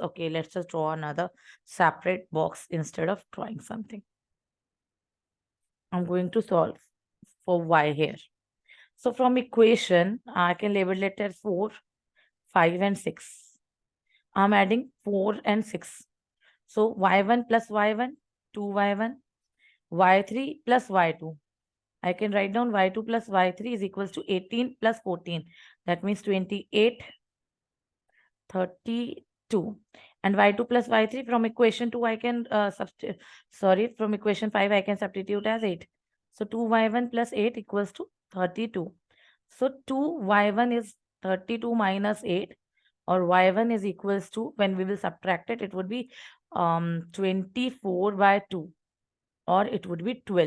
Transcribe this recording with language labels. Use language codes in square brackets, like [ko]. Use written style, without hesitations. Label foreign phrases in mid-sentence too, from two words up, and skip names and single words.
[en] Okay, let's just draw another separate box instead of drawing something. I'm going to solve for y here. So from equation, I can label it as 4, 5 and 6. I'm adding 4 and 6. So y1 plus y1, 2y1, y3 plus y2. I can write down y2 plus y3 is equals to 18 plus 14. That means 28, 32. And y2 plus y3 from equation 2 I can from equation 5 I can substitute as 8. So 2y1 plus 8 equals to 32. So 2y1 is 32 minus 8, or y1 is equals to, when we will subtract it, it would be 24 by 2, or it would be 12.